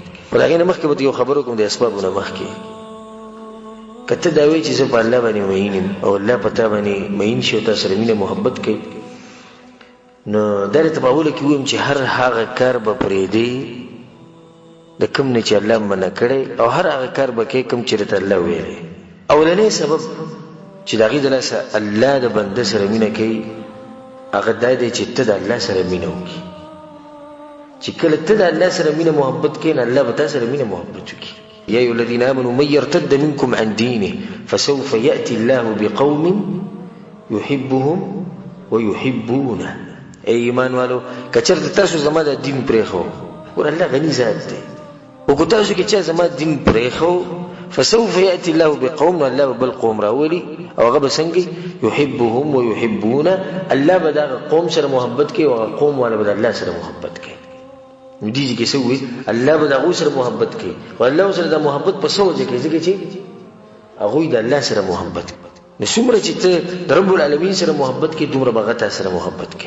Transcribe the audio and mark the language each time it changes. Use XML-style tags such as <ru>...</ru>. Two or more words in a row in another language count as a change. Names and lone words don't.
<ps>په هغې نه مخکې به یو خبر وکړم د اسبابو نه مخکې. که ته دا وایې چې زه په الله باندې مین یم او الله په تا باندې مین شي او تا سره مینه محبت کوي، نو دا درته په اوله کې ووایم چې هر هغه کار به پرېږدې د کوم نه چې الله منع کړی، او هر هغه کار به کوې کوم چې درته الله ویلی. اولنی سبب چې د هغې د لاسه الله د بنده سره مینه کوي هغه دا دی چې ته د الله سره مینه وکړي. چې کله ته د الله سره مینه محبت کوې نو الله به تا سره مینه محبت وکړي.</ps> <ar>يا أيها الذين آمنوا من يرتد منكم عن دينه فسوف يأتي الله بقوم يحبهم ويحبونه.</ar> <ps>اے ایمان والو کچرته تاسو زما د دین پرېښو، ور الله غني ذات دی، او که تاسو کې چا زما دین پرېښو</ps> <ar>فسوف يأتي الله بقوم،</ar> <ps>الله به بل قوم راولي او هغه به څنګه</ps> <ar>يحبهم ويحبونه،</ar> <ps>الله به دغه قوم سره محبت کوي او هغه قوم والا به د الله سره محبت کوي. نو دې کې څه وایي الله به د هغوی سره محبت کوي، او الله سره د محبت په څه وجه کوي؟ ځکه چې هغوی د الله سره محبت کوي. نو څومره چې ته د رب العالمین سره محبت کوي دومره به هغه تا سره محبت کوي.</ps>